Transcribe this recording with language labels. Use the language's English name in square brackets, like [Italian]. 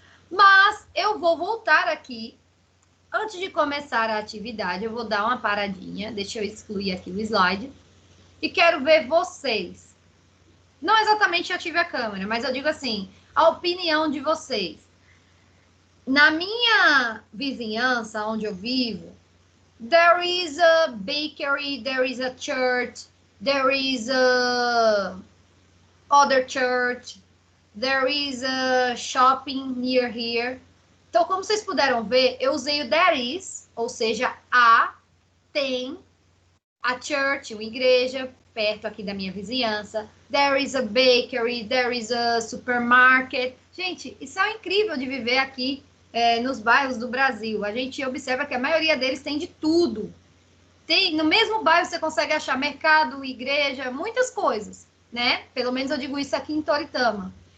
[Portuguese] Mas eu vou voltar aqui. Antes de começar a atividade, eu vou dar uma paradinha. Deixa eu excluir aqui o slide. E quero ver vocês. Não exatamente ative a câmera, mas eu digo assim, a opinião de vocês. Na minha vizinhança, onde eu vivo, [English] there is a bakery, there is a church, there is a other church, there is a shopping near here. [Portuguese] Então, como vocês puderam ver, eu usei o there is, ou seja, tem, [English] a church, [Portuguese] uma igreja, perto aqui da minha vizinhança. [English] There is a bakery, there is a supermarket. [Portuguese] Gente, isso é incrível de viver aqui nos bairros do Brasil. A gente observa que a maioria deles tem de tudo. No mesmo bairro você consegue achar mercado, igreja, muitas coisas, né? Pelo menos eu digo isso aqui em Toritama.